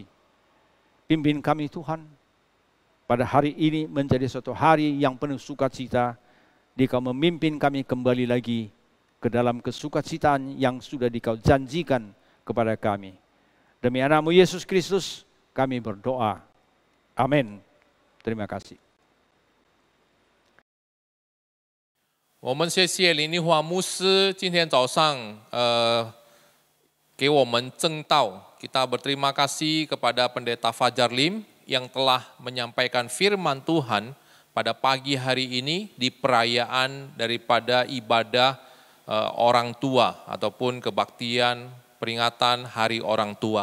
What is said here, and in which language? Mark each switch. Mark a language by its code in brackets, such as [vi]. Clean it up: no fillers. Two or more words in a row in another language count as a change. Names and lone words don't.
[id] Pimpin kami Tuhan, pada hari ini menjadi suatu hari yang penuh sukacita, Dikau memimpin kami kembali lagi ke dalam kesukacitaan yang sudah Dikau janjikan kepada kami. Demi anakmu Yesus Kristus kami berdoa. Amin. Terima kasih. [zh] 我们谢谢林立华牧师今天早上给我们证道. [id] Kita berterima kasih kepada Pendeta Fajar Lim yang telah menyampaikan firman Tuhan pada pagi hari ini di perayaan daripada ibadah orang tua ataupun kebaktian peringatan Hari Orang Tua.